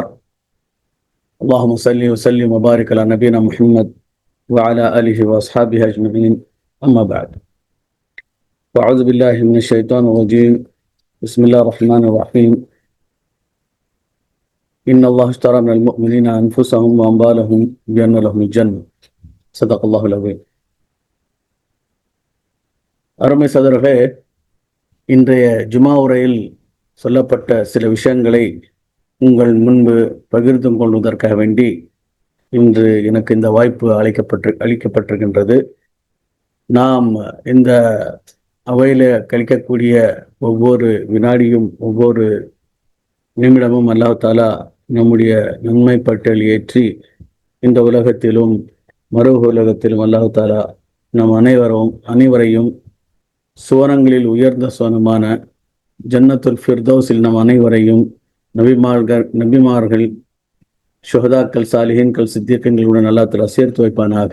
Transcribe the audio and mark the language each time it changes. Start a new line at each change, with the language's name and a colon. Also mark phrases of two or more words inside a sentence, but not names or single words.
Arabic: اللهم صل وسلم وبارك على نبينا محمد وعلى آله وأصحابه أجمعين. أما بعد، وأعوذ بالله من الشيطان الرجيم. بسم الله الرحمن الرحيم. إن الله اشترى من المؤمنين أنفسهم وأموالهم بأن لهم الجنة. صدق الله العظيم.
Tamil: அருமை சகோதரர்களே, இன்றைய ஜுமா உரையில் சொல்லப்பட்ட சில விஷயங்களை உங்கள் முன்பு பகிர்ந்து கொள்வதற்காக வேண்டி இன்று எனக்கு இந்த வாய்ப்பு அளிக்கப்பட்டிருக்கின்றது. நாம் இந்த அவையில் கழிக்கக்கூடிய ஒவ்வொரு வினாடியும் ஒவ்வொரு நிமிடமும் அல்லாஹ் தஆலா நம்முடைய நன்மை பட்டியல் ஏற்றி இந்த உலகத்திலும் மறு உலகத்திலும் அல்லாஹ் தஆலா நம் அனைவரையும் சுவனங்களில் உயர்ந்த சுவனமான ஜன்னத்துல் ஃபிர்தௌஸில் நம் அனைவரையும் நபிமார்கள் ஷுஹதாக்கள், சாலிஹீன்கள், சித்திகீன்களுடன் அல்லாஹ் தஆலா சேர்த்து வைப்பானாக.